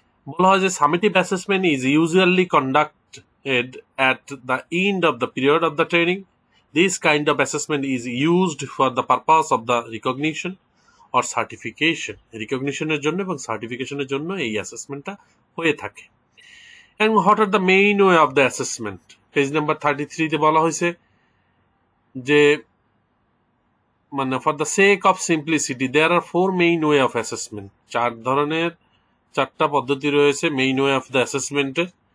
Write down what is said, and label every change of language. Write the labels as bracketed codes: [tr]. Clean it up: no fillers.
[bn] বলা হয় যে [en] Summative assessment is usually conducted at the end of the period of the training. This kind of assessment is used for the purpose of the recognition or certification. [bn] রিকগনিশনের জন্য এবং সার্টিফিকেশনের জন্য এই অ্যাসেসমেন্টটা হয়ে থাকে। [en] And what are the main way of the assessment? [bn] Page number 33-তে বলা হয়েছে যে [en] for the sake of simplicity there are 4 main way of assessment. [bn] চারটা পদ্ধতি রয়েছে [en] Main way of the অ্যাসেসমেন্টের।